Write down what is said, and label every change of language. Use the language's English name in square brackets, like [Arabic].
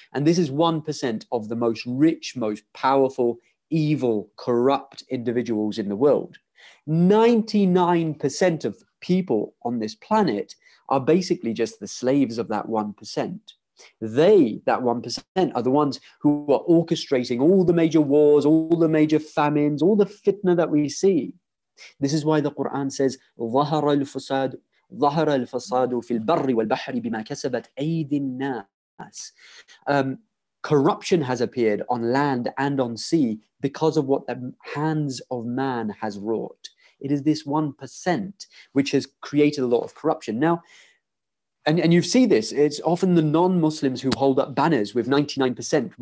[English] And this is 1% of the most rich, most powerful, evil, corrupt individuals in the world. 99% of people on this planet are basically just the slaves of that 1%. They, that 1%, are the ones who are orchestrating all the major wars, all the major famines, all the fitna that we see. This is why the Quran says, [Arabic] ظَهَرَ الْفَسَادُ فِي الْبَرِّ وَالْبَحْرِ بِمَا كَسَبَتْ أَيْدِي النَّاسِ. [English] Corruption has appeared on land and on sea because of what the hands of man has wrought. It is this 1% which has created a lot of corruption. Now, and you see this, it's often the non-Muslims who hold up banners with 99%.